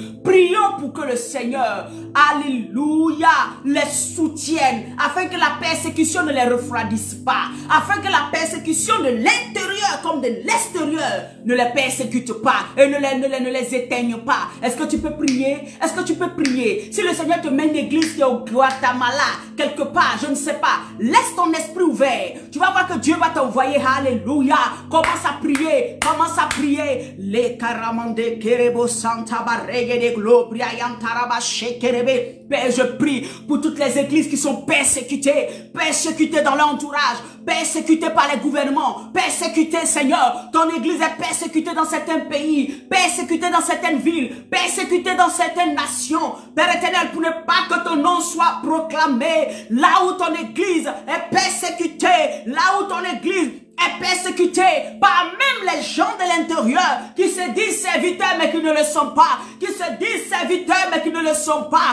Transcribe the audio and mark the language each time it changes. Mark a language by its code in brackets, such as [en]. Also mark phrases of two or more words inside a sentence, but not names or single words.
[fr] Prions pour que le Seigneur, alléluia, les soutienne, afin que la persécution ne les refroidisse pas, afin que la persécution de l'intérieur comme de l'extérieur ne les persécute pas et ne les éteigne pas. Est-ce que tu peux prier? Est-ce que tu peux prier? Si le Seigneur te met une église qui est au Guatemala, quelque part, je ne sais pas, laisse ton esprit ouvert. Tu vas voir que Dieu va t'envoyer. Alléluia. Commence à prier. Commence à prier. Les karamande kerebo santa barrege de globria yantaraba shekerebe. Père, je prie pour toutes les églises qui sont persécutées dans l'entourage, persécutées par les gouvernements, persécutées, Seigneur. Ton église est persécutée dans certains pays, persécutée dans certaines villes, persécutée dans certaines nations. Père éternel, pour ne pas que ton nom soit proclamé, là où ton église est persécutée, là où ton église est persécuté par même les gens de l'intérieur qui se disent serviteurs mais qui ne le sont pas, qui se disent serviteurs mais qui ne le sont pas.